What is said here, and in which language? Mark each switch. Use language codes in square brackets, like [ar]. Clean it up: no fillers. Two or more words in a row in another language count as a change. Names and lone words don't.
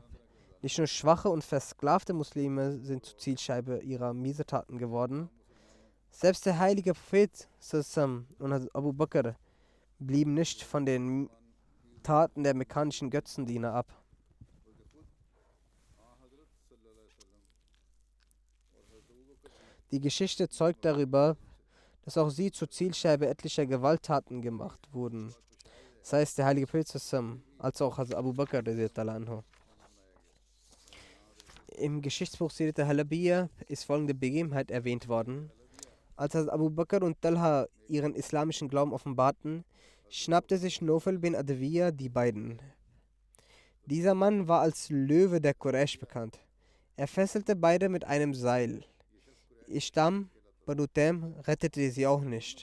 [de] Nicht nur schwache und versklavte Muslime sind zur Zielscheibe ihrer Missetaten geworden, Selbst der heilige Prophet Sassam und Hazrat Abu Bakr blieben nicht von den Taten der mekkanischen Götzendiener ab. Die Geschichte zeugt darüber, dass auch sie zur Zielscheibe etlicher Gewalttaten gemacht wurden. Das heißt, der heilige Prophet Sassam, als auch Hazrat Abu Bakr [ar] رضي الله عنه. [de] Im Geschichtsbuch Sirat al-Halabiyya ist folgende Begebenheit erwähnt worden. Als Hazrat Abu Bakr und Talha ihren islamischen Glauben offenbarten, schnappte sich Nufal bin Adawiyya die beiden. Dieser Mann war als Löwe der Quraysh bekannt. Er fesselte beide mit einem Seil. Ihr Stamm, Banu Taym, rettete sie auch nicht.